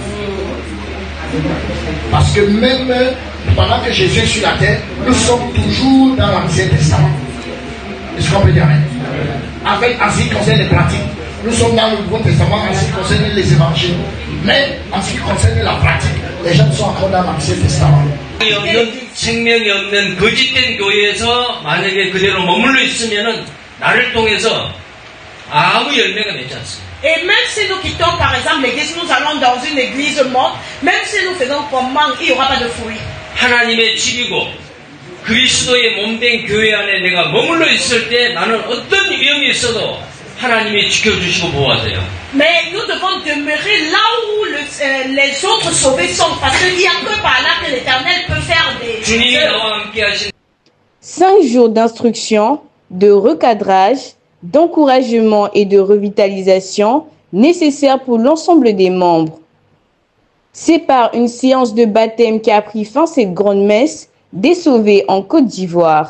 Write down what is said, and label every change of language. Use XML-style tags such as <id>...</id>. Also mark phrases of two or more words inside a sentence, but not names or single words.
<fr>Parce que même pendant que Jésus est sur la terre, nous sommes toujours dans l'Ancien Testament. Est-ce qu'on peut dire amen? En ce qui concerne les pratiques, nous sommes dans le Nouveau Testament en ce qui concerne les évangiles. Mais en ce qui concerne la pratique, les gens sont encore dans l'Ancien Testament.</fr> <ko>생명이 없는 거짓된 교회에서 만약에 그대로 머물러 있으면은 나를 통해서 아무 열매가 맺지 않습니다.</ko> <fr>Et même si nous quittons par exemple l'église, nous allons dans une église morte, même si nous faisons comment, il n'y aura pas de fruits.</fr> <ko>하나님의 집이고 그리스도의 몸된 교회 안에 내가 머물러 있을 때 나는 어떤 위험이 있어도 하나님이 지켜주시고 보호하세요.</ko> <fr>Mais nous devons demeurer là où les autres sauvés sont, parce qu'il n'y a que par là que l'Éternel peut faire des...</fr> <ko>주님이 나와 함께 하신</ko> <fr>5 jours d'instruction, de recadrage, d'encouragement et de revitalisation nécessaires pour l'ensemble des membres. C'est par une séance de baptême qu'a pris fin cette grande messe des sauvés en Côte d'Ivoire.</fr>